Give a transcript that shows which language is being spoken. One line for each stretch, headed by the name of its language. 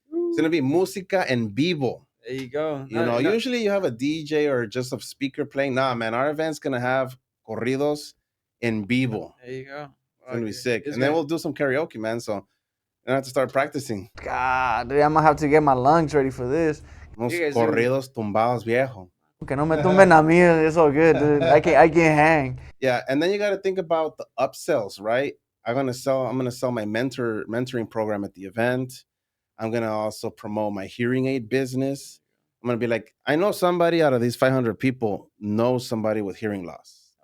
English: It's gonna be
Spanish: música en vivo.
English: There you go. No, Usually you have a DJ or just a speaker playing. Nah, man, our event's gonna have
Spanish: corridos en vivo.
English: there you go. It's gonna be sick. And then we'll do some karaoke, man. So I have to start practicing. God, dude, I'm gonna have to get my lungs ready for this.
Spanish: Unos corridos tumbados viejo. Que no me tumben a mí,
English: it's all good, dude. I can hang. Yeah, and then you got to think about the upsells, right? I'm gonna sell my mentoring program at the event. I'm gonna also promote my hearing aid business. I'm gonna be like, I know somebody out of these 500 people knows somebody with hearing loss.